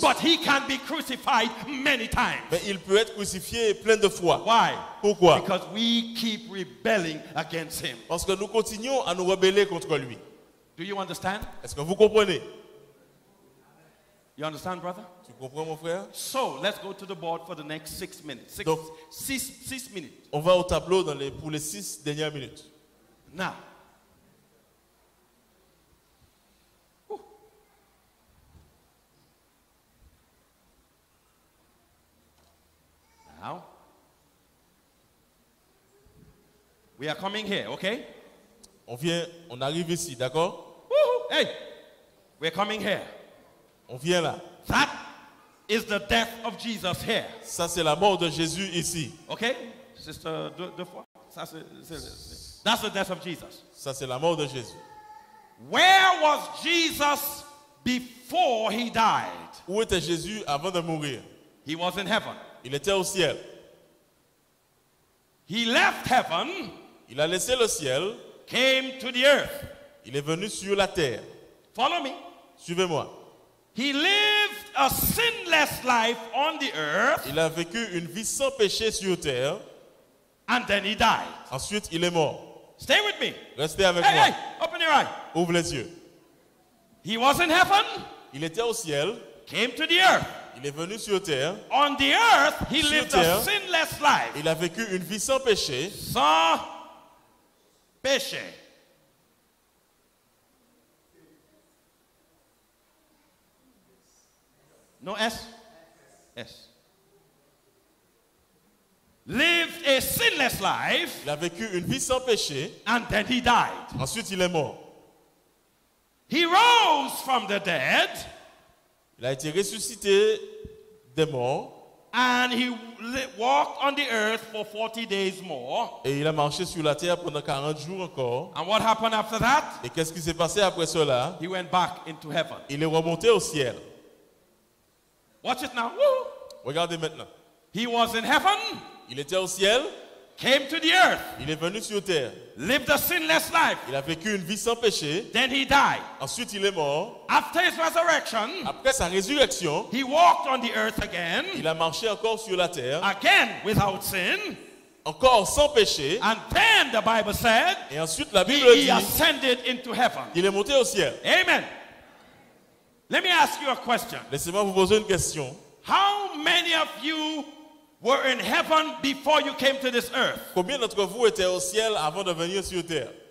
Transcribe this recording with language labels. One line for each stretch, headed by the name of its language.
English: but he can be crucified many times.
French: mais il peut être crucifié plein de fois.
English: Why?
French: Pourquoi?
English: Because we keep rebelling against him.
French: Parce que nous continuons à nous rebeller contre lui.
English: Do you understand?
French: Est-ce que vous comprenez?
English: You understand, brother?
French: Tu comprends, mon frère?
English: So let's go to the board for the next 6 minutes.
French: Donc-
English: Six minutes.
French: On va au tableau pour les 6 dernières minutes.
English: Now. Whew. Now. We are coming here, okay?
French: On arrive ici, d'accord?
English: Woo-hoo. Hey, we're coming here.
French: On vient là.
English: That is the death of Jesus here.
French: Ça, c'est la mort de Jésus ici.
English: Okay? Sister
French: deux fois.
English: That's the death of Jesus.
French: Ça, c'est la mort de Jésus.
English: Where was Jesus before he died?
French: Où était Jésus avant de mourir?
English: He was in heaven.
French: Il était au ciel.
English: He left heaven,
French: Il a laissé le ciel.
English: came to the earth.
French: Il est venu sur la terre.
English: Follow me.
French: Suivez-moi.
English: He lived a sinless life on the earth,
French: Il a vécu une vie sans péché sur terre.
English: and then he died.
French: Ensuite, il est mort.
English: Stay with me.
French: Restez avec
English: Hey,
French: moi.
English: hey, open your eye.
French: Ouvre les yeux.
English: He was in heaven,
French: Il était au ciel.
English: came to the earth.
French: Il est venu sur terre.
English: On the earth, he
French: Sur
English: lived
French: terre.
English: a sinless life.
French: Il a vécu une vie sans péché. Sans péché.
English: No S? S. Lived a sinless life,
French: Il a vécu une vie sans péché.
English: and then he died.
French: Ensuite, il est mort.
English: He rose from the dead,
French: Il a été ressuscité des morts.
English: and he walked on the earth for 40 days more.
French: Et il a marché sur la terre pendant 40 jours encore.
English: And what happened after that?
French: Et qu'est-ce qui s'est passé après cela?
English: He went back into heaven.
French: Il est remonté au ciel.
English: Watch it now. Woo!
French: Regardez maintenant.
English: He was in heaven,
French: Il était au ciel.
English: came to the earth,
French: Il est venu sur terre.
English: lived a sinless life.
French: Il a vécu une vie sans péché.
English: Then he died.
French: Ensuite, il est mort.
English: After his resurrection,
French: Après sa résurrection,
English: he walked on the earth again,
French: il a marché encore sur la terre.
English: again without sin.
French: Encore sans péché.
English: And then the Bible said,
French: Et ensuite, la Bible
English: he
French: dit
English: ascended into heaven.
French: qu'il est monté au ciel.
English: Amen. Let me ask you a question.
French: Laissez-moi vous poser une question.
English: How many of you were in heaven before you came to this earth?
French: Combien d'entre vous étaient au ciel avant de venir sur terre?